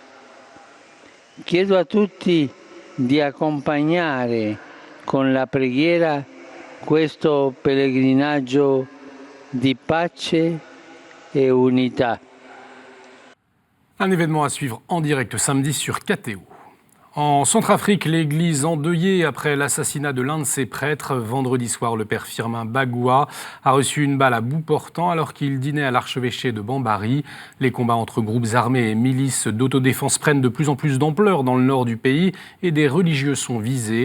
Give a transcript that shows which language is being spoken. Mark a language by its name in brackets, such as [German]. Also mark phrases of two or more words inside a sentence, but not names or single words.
[Italian] Chiedo a tutti di accompagnare con la preghiera questo pellegrinaggio di pace e unità. [French] Un événement à suivre en direct samedi sur KTO. En Centrafrique, l'église endeuillée après l'assassinat de l'un de ses prêtres. Vendredi soir, le père Firmin Bagua a reçu une balle à bout portant alors qu'il dînait à l'archevêché de Bambari. Les combats entre groupes armés et milices d'autodéfense prennent de plus en plus d'ampleur dans le nord du pays et des religieux sont visés.